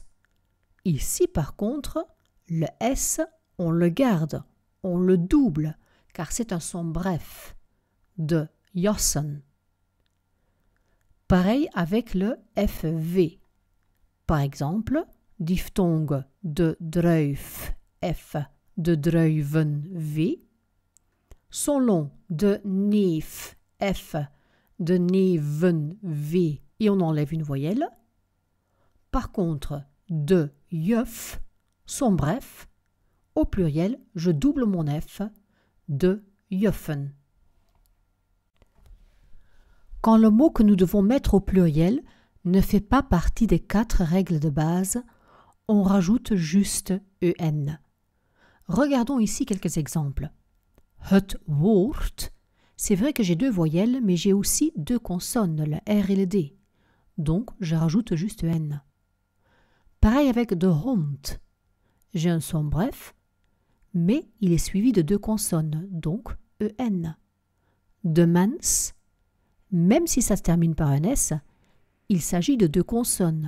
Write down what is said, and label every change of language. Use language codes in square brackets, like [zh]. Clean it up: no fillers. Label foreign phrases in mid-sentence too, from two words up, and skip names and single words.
[fr] Ici, par contre, le S, on le garde, on le double, car c'est un son bref, [nl] de jassen. [fr] Pareil avec le FV. Par exemple, diphtongue [nl] de druif, [fr] F, [nl] de druiven, [fr] V. Son long [nl] de neef, [fr] F, [nl] de neven, [fr] V, et on enlève une voyelle. Par contre, [nl] de juf, [fr] son bref, au pluriel, je double mon F, [nl] de juffen. [fr] Quand le mot que nous devons mettre au pluriel ne fait pas partie des 4 règles de base, on rajoute juste EN. Regardons ici quelques exemples. [nl] Het woord, [fr] c'est vrai que j'ai 2 voyelles, mais j'ai aussi 2 consonnes, le R et le D. Donc, je rajoute juste EN. Pareil avec [nl] de hond. [fr] J'ai un son bref, mais il est suivi de 2 consonnes, donc EN. [nl] De mens, [fr] même si ça se termine par un S, il s'agit de 2 consonnes.